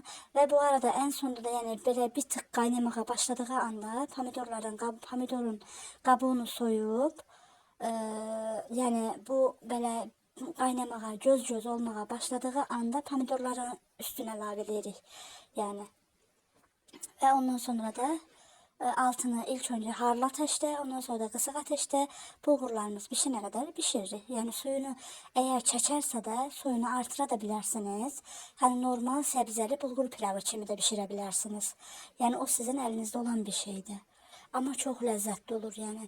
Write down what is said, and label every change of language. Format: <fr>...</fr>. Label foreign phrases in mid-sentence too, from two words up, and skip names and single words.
<az>Və bu arada</az> <tr>en sonunda</tr> <az>da yəni belə bir tık qaynamağa başladığı anda pomidorun qabuğunu soyub yəni bu belə qaynamağa, göz olmağa başladığı anda pomidorların üstünə əlavə edirik.</az> <tr>Yəni və ondan sonra da altını ilk önce harlı ateşte, ondan sonra da kısık ateşte bulgurlarımız pişene kadar pişiririk. Yani suyunu eğer çekerse de suyunu artıra</tr> <az>da bilərsiniz.</az> <tr>Hani normal sebzeli bulgur pilavı kimi de pişirebilirsiniz. Yani o sizin elinizde olan bir şeydi. Ama çok lezzetli olur yani.</tr>